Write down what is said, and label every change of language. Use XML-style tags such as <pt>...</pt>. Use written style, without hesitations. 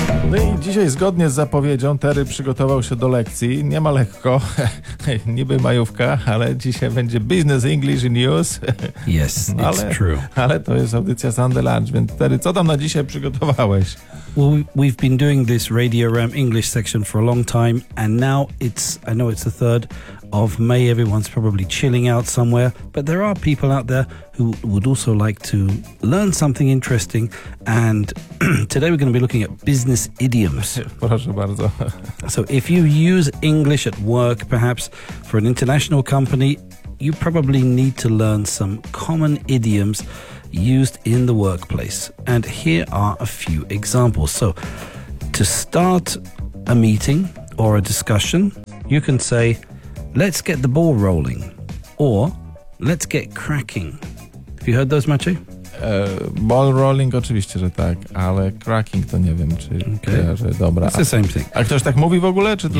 <pl>No i dzisiaj zgodnie z zapowiedzią Terry przygotował się do lekcji. Nie ma lekko, niby majówka, ale dzisiaj będzie Business English News.</pl> <en>Yes, it's true.</en> <pl>Ale to jest audycja Sunday Lunch, więc Terry, co tam na dzisiaj przygotowałeś?</pl> <en>Well, we've been doing this Radio RAM English section for a long time and now it's, I know it's the third of May, everyone's probably chilling out somewhere, but there are people out there who would also like to learn something interesting, and today we're going to be looking at business idioms.</en> <pl>Proszę bardzo.</pl> <en>So if you use English at work, perhaps for an international company, you probably need to learn some common idioms used in the workplace. And here are a few examples. So to start a meeting or a discussion, you can say, let's get the ball rolling, or let's get cracking. Have you heard those, Maciej? Ball rolling,</en> <pl>oczywiście, że tak, ale cracking to nie wiem, czy kojarzę. Dobra.</pl> <en>It's the same thing.</en> <pl>A ktoś tak mówi w ogóle, czy to</pl>